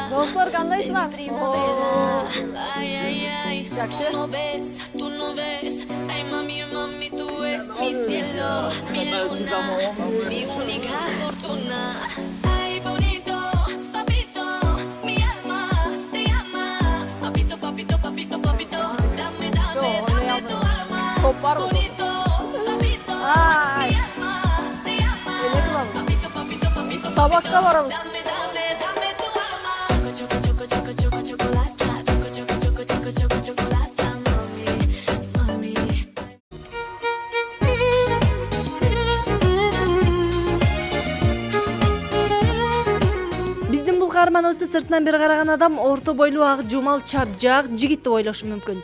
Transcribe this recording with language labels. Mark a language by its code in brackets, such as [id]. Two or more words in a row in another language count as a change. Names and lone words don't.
[ky] Достор, кандайсыңар? [es] Ay, ay, ay. Tú no ves. Ay, mami, tú es mi cielo, mi luna, mi única fortuna. Ay, bonito, papito, mi alma te llama. Papito, papito, papito, papito, dame tu alma. Bonito, papito, mi alma. [ky] Сабакка барабыз. Биздин бул каарманыбызды сыртынан бир караган адам орто бойлуу ак жумал чапжак жигит деп ойлошу мүмкүн.